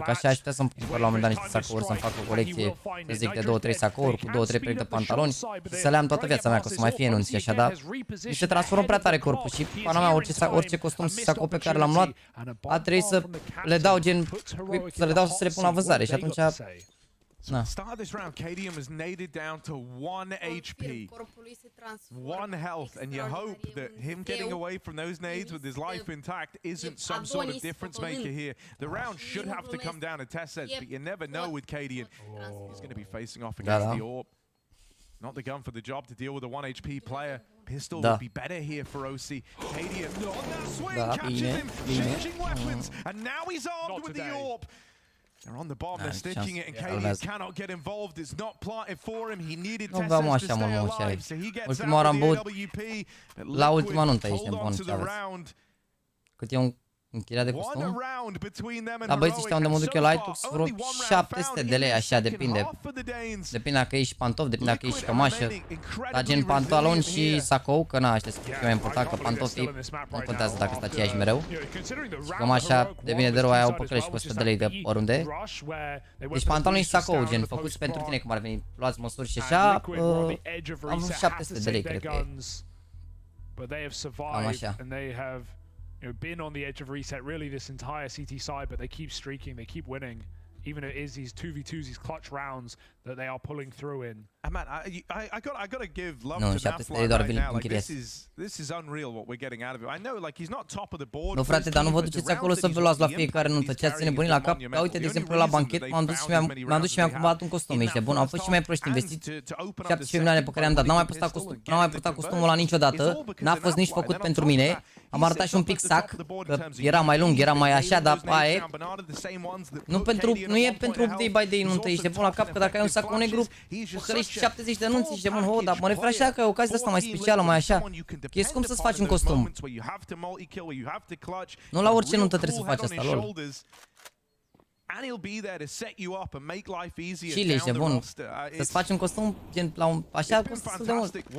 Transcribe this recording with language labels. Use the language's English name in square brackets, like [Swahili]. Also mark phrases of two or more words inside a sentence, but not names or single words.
[Romanian] Că așa aș putea să-mi cumpăr la un moment dat niște sacouri, să-mi fac o colecție, să zic, de 2-3 sacouri, cu 2-3 perechi de pantaloni, să le am toată viața mea, că o să mai fie enunți și așa, dar mi se transformă prea tare corpul și, pana mea, orice costum și sacou pe care l-am luat, a trebuit să le dau gen, să le dau să se le pun la vânzare și atunci... [English] So start of this round, Cadian was naded down to 1 HP, 1 health, and you hope that him getting away from those nades with his life intact isn't some sort of difference maker here. The round should have to come down to test sets, but you never know with Cadian. He's going to be facing off against the Orb. Not the gun for the job to deal with a 1 HP player. Pistol would be better here for OC. Cadian on that swing, catches him, changing weapons, and now he's armed with the Orb. They're on the bomb, they're stitching it, and Cadian cannot get involved. It's not planted for him. He needed Tessers to stay alive, so he gets out of the AWP. [Romanian] La ultima nuntă ești nebun, ce aveți. Cât e un Închiria de costum. La băieții ăștia unde mă duc eu la iTux, vreo 700 de lei, așa, depinde. Depinde dacă ești pantofi, depinde dacă ești cămașă. Dar gen pantaloni și sacou, că na, ăștia sunt mai important, că pantofii nu contează dacă sunt aceiași mereu. Și cămașa devine de rău, aia o păcălești cu 100 de lei de oriunde. Deci pantaloni și sacou, gen, făcuți pentru tine, cum ar veni, luați măsuri și așa, am vreo 700 de lei, cred că e. Cam așa. [English] Been on the edge of reset really this entire CT side, but they keep streaking, they keep winning. Even if it is these 2v2s, these clutch rounds that they are pulling through in. And man, I got to give love to Nafla right now. Like this is unreal what we're getting out of it. I know like he's not top of the board. [Romanian] Nu frate, dar nu vă duceți acolo să vă luați la fiecare nuntă. Ce ați nebunit la cap? Ca uite, de exemplu, la banchet m-am dus și mi-am cumpărat un costum. Ești bun, au fost și mai proști investiți 17 milioane pe care i-am dat. N-am mai purtat costumul ăla niciodată. N-a fost nici făcut pentru mine. Am arătat și un pic sac, că era mai lung, era mai așa, dar aia e. Nu e pentru [English] day by day [Romanian] nuntă, ești bun la cap, că dacă ai un sac negru, păcălești 70 de nunți, ești bun, ho, dar mă refer așa că e o ocazie asta mai specială, mai așa. E scump să-ți faci un costum. Nu la orice nuntă trebuie să faci asta, lol. Și ești bun, să-ți faci un costum, gen, la un, așa, costă destul de mult.